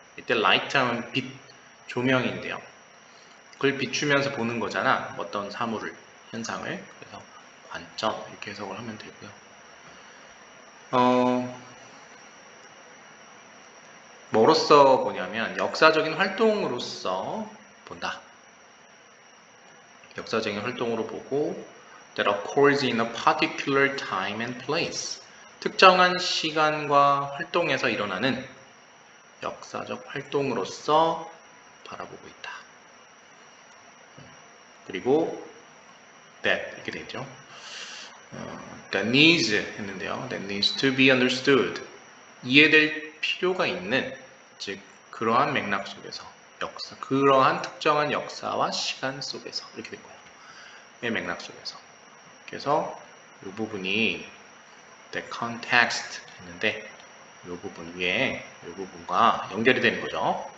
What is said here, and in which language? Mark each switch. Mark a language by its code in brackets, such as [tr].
[ko] 이때 light 하면 빛, 조명인데요. 그걸 비추면서 보는 거잖아. 어떤 사물을, 현상을. 그래서 관점 이렇게 해석을 하면 되고요. 뭐로써 보냐면 역사적인 활동으로서 본다. 역사적인 활동으로 보고 [en] that occurs in a particular time and place. [ko] 특정한 시간과 활동에서 일어나는 역사적 활동으로서 바라보고 있다. 그리고 that 이렇게 되죠. [en] that needs [ko] 했는데요. [en] that needs to be understood. [ko] 이해될 필요가 있는, 즉 그러한 맥락 속에서 역사, 그러한 특정한 역사와 시간 속에서 이렇게 된 거예요. 이 맥락 속에서. 그래서 이 부분이 the context 했는데 이 부분 위에 이 부분과 연결이 되는 거죠.